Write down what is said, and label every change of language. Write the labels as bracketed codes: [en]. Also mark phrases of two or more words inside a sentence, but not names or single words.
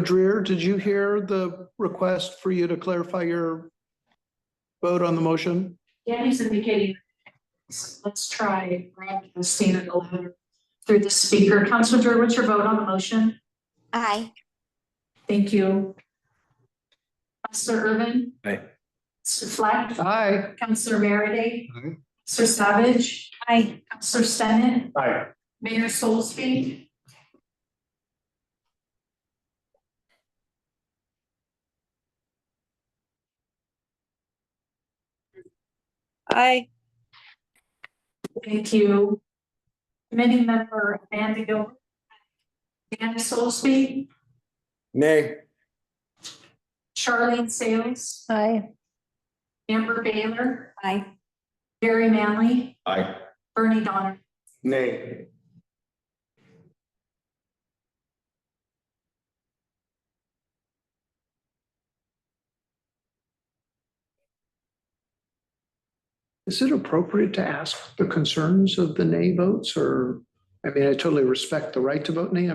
[en] Dreer, did you hear the request for you to clarify your vote on the motion? Danny's indicating, let's try broadcasting it louder through the speaker. Councilor Drew, what's your vote on the motion? Aye. Thank you. Councilor Urban? Aye. Councilor Fleck? Aye. Councilor Merity? Aye. Councilor Savage? Aye. Councilor Stennett? Aye. Mayor Solsby? Aye. Thank you. Committee member Amanda Gilbert? Danny Solsby? Nay. Charlene Sales? Aye. Amber Baylor? Aye. Gary Manley? Aye. Bernie Donner? Nay. Is it appropriate to ask the concerns of the nay votes or, I mean, I totally respect the right to vote nay.